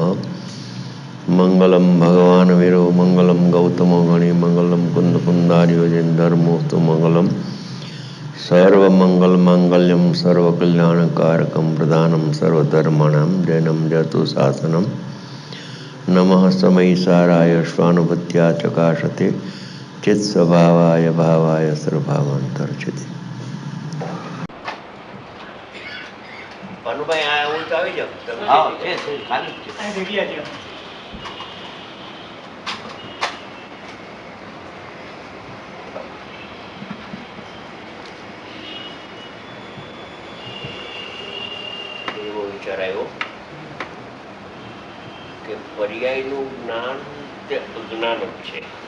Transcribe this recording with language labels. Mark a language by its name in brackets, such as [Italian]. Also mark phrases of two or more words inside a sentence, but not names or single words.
[Sanskrit] मंगलम भगवान वीरो मंगलम गौतमो गणि मंगलम कुंद कुंदारियोजन धर्मोस्तु मंगलम सर्वमंगल मांगल्यम सर्वकल्याणकारकम प्रधानम सर्वधर्माणां जैनम जतु शासनम नमः समय साराय स्वानुभूत्या चकाशते चित स्वभावाय भावाय सर्वभावांतर्चिते। [Gujarati] ભાનુભાઈ આ હું તો આવી જાઉં એવો વિચાર આવ્યો કે પર્યાયનું જ્ઞાન તે અજ્ઞાન જ છે.